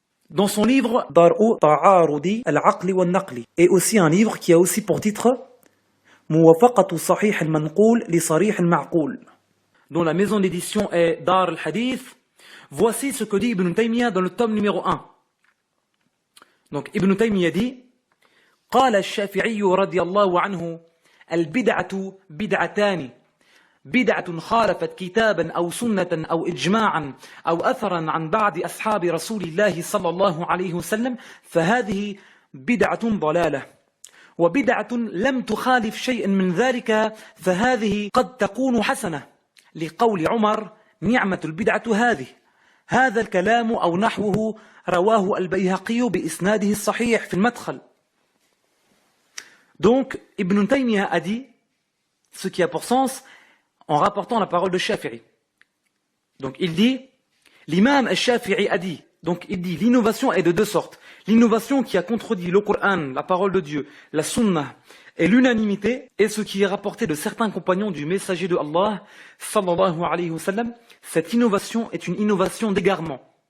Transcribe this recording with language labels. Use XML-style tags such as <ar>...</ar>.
<fr>dans son livre Dar'u Ta'arudi al-Aqli wal-Naqli, et aussi un livre qui a aussi pour titre Muwafaqatu Sahih al-Manqul li Sarih al-Ma'qul, dont la maison d'édition est Dar al-Hadith. Voici ce que dit Ibn Taymiyyah dans le tome numéro 1.</fr> <ar>Donc Ibn Taymiyyah dit قال الشافعي رضي الله عنه البدعة بدعتان بدعة خالفت كتابا أو سنة أو إجماعا أو أثرا عن بعض أصحاب رسول الله صلى الله عليه وسلم فهذه بدعة ضلالة وبدعة لم تخالف شيئا من ذلك فهذه قد تكون حسنة لقول عمر نعمة البدعة هذه هذا الكلام أو نحوه رواه البيهقي بإسناده الصحيح في المدخل.</ar> <fr>Donc, Ibn Taymiyyah a dit ce qui a pour sens en rapportant la parole de Shafi'i. Donc, il dit, l'imam al-Shafi'i a dit, donc il dit, l'innovation est de deux sortes. L'innovation qui a contredit le Coran, la parole de Dieu, la Sunnah et l'unanimité, et ce qui est rapporté de certains compagnons du messager de Allah, sallallahu alayhi wa sallam, cette innovation est une innovation d'égarement.</fr>